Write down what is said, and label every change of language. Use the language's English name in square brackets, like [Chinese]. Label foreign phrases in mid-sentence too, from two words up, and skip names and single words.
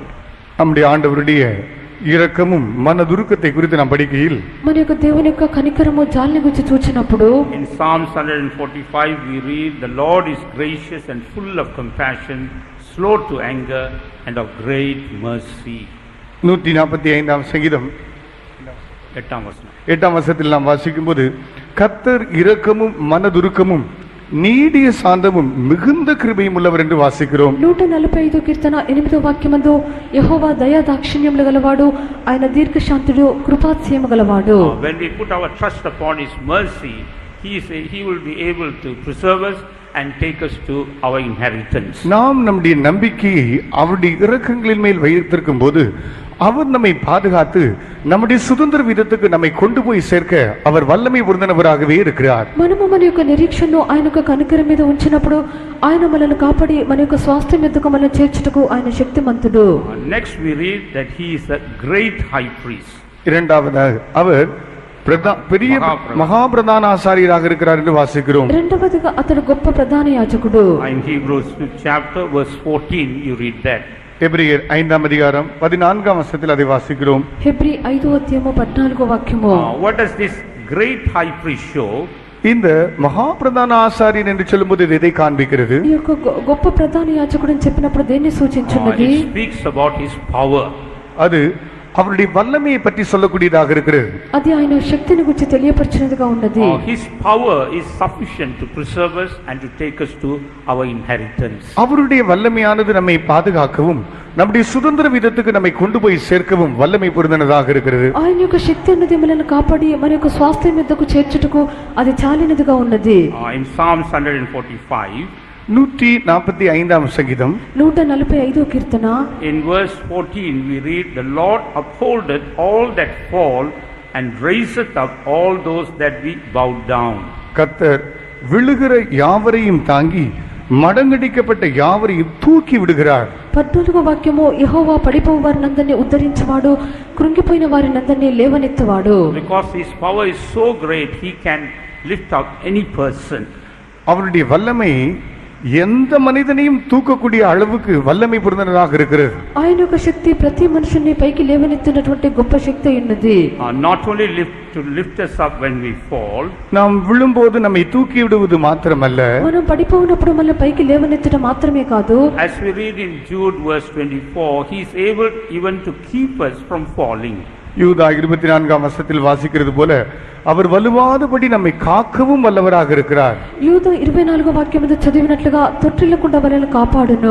[Tamil] நம்முடைய ஆண்டவருடைய இரக்கமும் மனதுருக்கத்தை குறித்து நாம் படிக்கையில் [Telugu] మన యొక్క దేవుని యొక్క కనికరము జాలిని గురించి చూచినప్పుడు [English] in Psalms 145 we read, the Lord is gracious and full of compassion, slow to anger and of great mercy. [Tamil] 145ஆம் சங்கீதம் 8ஆம் வசனத்தில் நாம் வாசிக்கும்போது கர்த்தர் இரக்கமும் மனதுருக்கமும் நீடிய சாந்தமும் மிகுந்த கிருபையும் உள்ளவர் என்று வாசிக்கிறோம். [Telugu] 145 కీర్తన 8వ వాక్యమందు యెహోవా దయా దాక్షిణ్యములు గలవాడు, ఆయన దీర్ఘశాంతుడు, కృపాతిశయము గలవాడు. [English] When we put our trust upon his mercy, he will be able to preserve us and take us to our inheritance. [Tamil] நாம் நம்முடைய நம்பிக்கையை அவருடைய இரக்கங்களின் மேல் வைத்திருக்கும் போது அவர் நம்மை பாதுகாத்து நம்முடைய சுதந்திர விதத்துக்கு நம்மை கொண்டு போய் சேர்க்க அவர் வல்லமை உறுதினவராகவே இருக்கிறார். [Telugu] మనము మన యొక్క నిరీక్షణను ఆయన యొక్క కనికరం మీద ఉంచినప్పుడు ఆయన మనల్ని కాపాడి మన యొక్క స్వాస్థ్యం ఎద్దుకు మనల్ని చేర్చుటకు ఆయన శక్తిమంతుడు. [English] Next we read that he is a great high priest. [Tamil] இரண்டாவதாக அவர் பெரிய மகா பிரதான ஆசாரியராக இருக்கிறார் என்று வாசிக்கிறோம். [Telugu] రెండవదిగా అతడు గొప్ప ప్రధాన యాజకుడు. [English] In Hebrews 5th chapter verse 14 you read that. [Tamil] எபிரேயர் 5ஆம் அதிகாரம் 14ஆம் வசனத்தில் அதை வாசிக்கிறோம். [Telugu] హెబ్రీ 5వ అధ్యాయము 14వ వాక్యము. [English] What does this great high priest show? [Tamil] இந்த மகா பிரதான ஆசாரியன் என்று சொல்லும்போது இது எதை காண்பிக்கிறது? [Telugu] ఈ యొక్క గొప్ప ప్రధాన యాజకుడు అని చెప్పినప్పుడు దేన్ని సూచించున్నది? [English] It speaks about his power. [Tamil] அது அவருடைய வல்லமையை பற்றி சொல்லக்கூடியதாக இருக்கிறது. [Telugu] అది ఆయన శక్తిని గురించి తెలియపరిచినదిగా ఉన్నది. [English] His power is sufficient to preserve us and to take us to our inheritance. [Tamil] அவருடைய வல்லமையானது நம்மை பாதுகாக்கவும் நம்முடைய சுதந்திர விதத்துக்கு நம்மை கொண்டு போய் சேர்க்கவும் வல்லமை பொருந்தினதாக இருக்கிறது. [Telugu] ఆయన యొక్క శక్తి అన్నది మనల్ని కాపాడి మన యొక్క స్వాస్థ్యం మీదకు చేర్చుటకు అది చాలినదిగా ఉన్నది. [English] In Psalms 145, [Telugu] 145వ సంగీతం 145వ కీర్తన [English] in verse 14 we read, "The Lord upholdeth all that fall and raiseth up all those that be bowed down." [Tamil] கர்த்தர் விழுகிற யாவரையும் தாங்கி మడంగడిக்கப்பட்ட யாவரையும் தூக்கி விடுகிறார். [Telugu] 14వ వాక్యము, యెహోవా పడిపోవు వారినందరినీ ఉద్ధరించువాడు, కృంగిపోయిన వారినందరినీ లేవనెత్తువాడు. [English] Because his power is so great, he can lift up any person. [Tamil] அவருடைய வல்லமை எந்த மனிதனையும் தூக்கக்கூடிய அளவுக்கு வல்லமை பொருந்தினதாக இருக்கிறது. [Telugu] ఆయన యొక్క శక్తి ప్రతి మనుషుని పైకి లేవనెత్తినటువంటి గొప్ప శక్తి ఉన్నది. [English] Not only to lift us up when we fall, [Tamil] நாம் விழும்போது நம்மை தூக்கி விடுவது மாத்திரமல்ல, [Telugu] మనం పడిపోయినప్పుడు మన పైకి లేవనెత్తడం మాత్రమే కాదు. [English] as we read in Jude verse 24, he is able even to keep us from falling. [Tamil] யூதா 24ஆம் வசனத்தில் வாசிக்கிறது போல அவர் வலுவாதபடி நம்மை காக்கவும் வல்லவராக இருக்கிறார். [Telugu] యూదా 24వ వాక్యం మీద చదివినట్లుగా తొట్టిల్లకుండా మనల్ని కాపాడును.